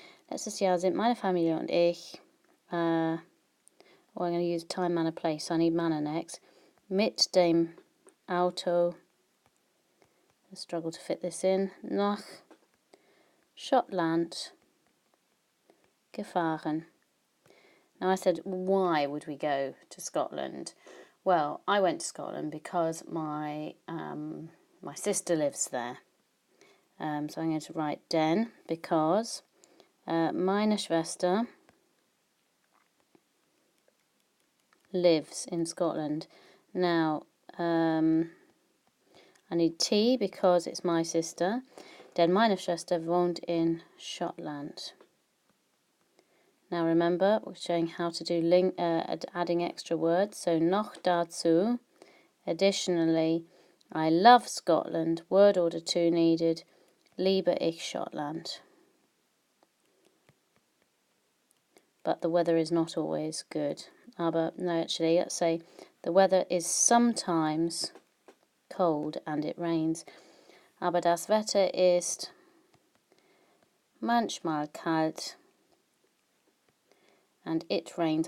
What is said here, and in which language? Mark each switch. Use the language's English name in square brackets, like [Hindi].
[German] Letztes Jahr sind meine Familie und ich, [English] I'm going to use time, manner, place, so I need manner next. [German] Mit dem Auto, [English] I struggle to fit this in, [German] nach Schottland gefahren. [English] Now I said, why would we go to Scotland? Well, I went to Scotland because my sister lives there. So I'm going to write den, because meine Schwester lives in Scotland. Now, I need T because it's my sister. [German] Denn meine Schwester wohnt in Schottland. [English] Now remember, we're showing how to do adding extra words. So [German] noch dazu, [English] additionally, I love Scotland, word order 2 needed, [German] liebe ich Schottland. [English] But the weather is not always good. Aber no, actually, let's say the weather is sometimes cold and it rains. [German] Aber das Wetter ist manchmal kalt [English] and it rains.